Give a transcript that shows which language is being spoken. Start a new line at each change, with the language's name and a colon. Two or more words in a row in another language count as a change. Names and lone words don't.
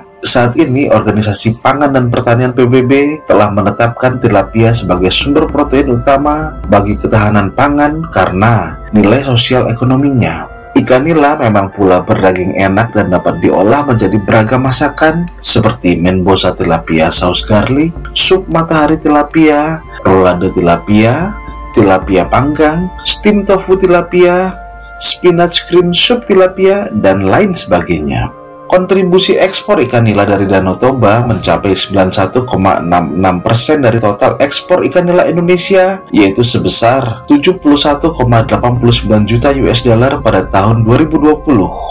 Indonesian: Saat ini, Organisasi Pangan dan Pertanian PBB telah menetapkan tilapia sebagai sumber protein utama bagi ketahanan pangan karena nilai sosial ekonominya. Ikan nila memang pula berdaging enak dan dapat diolah menjadi beragam masakan seperti menbosa tilapia saus garlic, sup matahari tilapia, rolado tilapia, tilapia panggang,
English: steam tofu
Indonesian: tilapia,
English: spinach cream soup
Indonesian: tilapia, dan lain sebagainya. Kontribusi ekspor ikan nila dari Danau Toba mencapai 91,66% dari total ekspor ikan nila Indonesia, yaitu sebesar 71,89 juta
English: US dollar
Indonesian: pada tahun 2020.